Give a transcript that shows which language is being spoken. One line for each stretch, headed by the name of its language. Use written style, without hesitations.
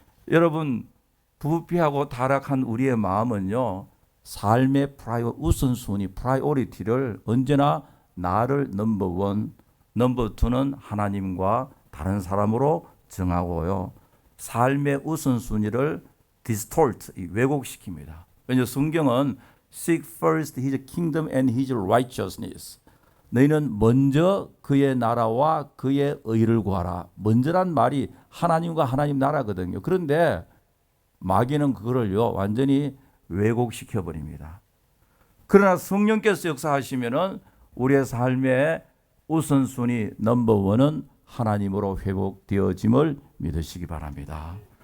Korean: 여러분, 부패하고 타락한 우리의 마음은요, 삶의 우선순위, 프라이오리티를 언제나 나를 넘버원, 넘버2는 하나님과 다른 사람으로 정하고요, 삶의 우선순위를 distort, 왜곡시킵니다. 왜냐하면 성경은
English: Seek first His kingdom and His righteousness.
Korean: 너희는 먼저 그의 나라와 그의 의를 구하라. 먼저란 말이 하나님과 하나님 나라거든요. 그런데 마귀는 그거를요, 완전히 왜곡시켜 버립니다. 그러나 성령께서 역사하시면은 우리의 삶의 우선순위 넘버1은 하나님으로 회복되어짐을 믿으시기 바랍니다.